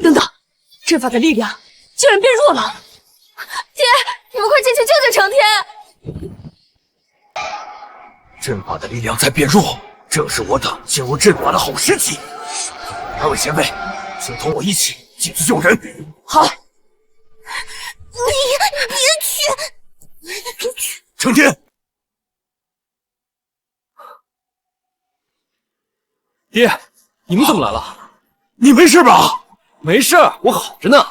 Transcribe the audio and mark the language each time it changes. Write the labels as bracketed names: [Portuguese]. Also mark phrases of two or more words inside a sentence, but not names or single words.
[Chinese] 等等，陣法的力量竟然變弱了！爹，你們快進去救救成天！陣法的力量在變弱， 正是我等進入陣法的好時機。二位前輩，請同我一起進去救人。好。你别去！成天，爹，你们怎么来了？你没事吧？没事，我好着呢。